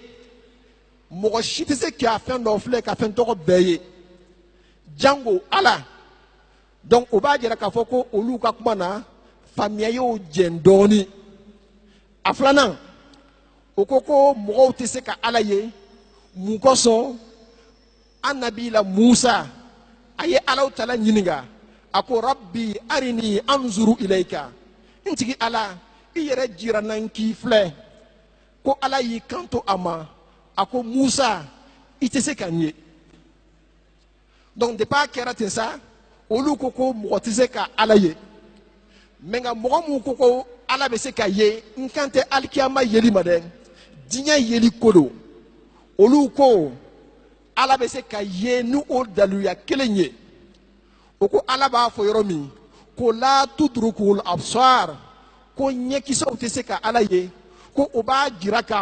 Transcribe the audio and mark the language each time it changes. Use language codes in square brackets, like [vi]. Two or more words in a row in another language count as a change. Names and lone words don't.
[bm] Mɔgɔ si tɛ se k'a fɛn dɔ filɛ ka fɛn tɔgɔ bɛɛ ye jango Ala donc o b'a jira k'a fɔ ko olu ka kuma na faamuya y'o jɛn dɔɔni a filanan o ko mɔgɔw tɛ se ka Ala ye mun kosɔn an nabila Musa a ye Alahu Taala ɲininka a ko [ar] رب أرني أنظر إليك [bm] n tigi Ala i yɛrɛ jira n na n k'i filɛ ko Ala y'i kanto a ma. A ko Musa i tɛ se ka n ye donc depuis a kɛra ten sa olu ko mɔgɔ tɛ se ka Ala ye mɛ nka mɔgɔ mun ko Ala bɛ se ka ye n kan tɛ alikiyama yeli ma dɛ diɲɛ yeli ko don olu ko Ala bɛ se ka ye ni o daluya kelen ye o ko Ala b'a fɔ yɔrɔ min ko [ar] لا تدركه الأبصار [bm] ko ɲɛkisɛw tɛ se ka Ala ye ko o b'a jira k'a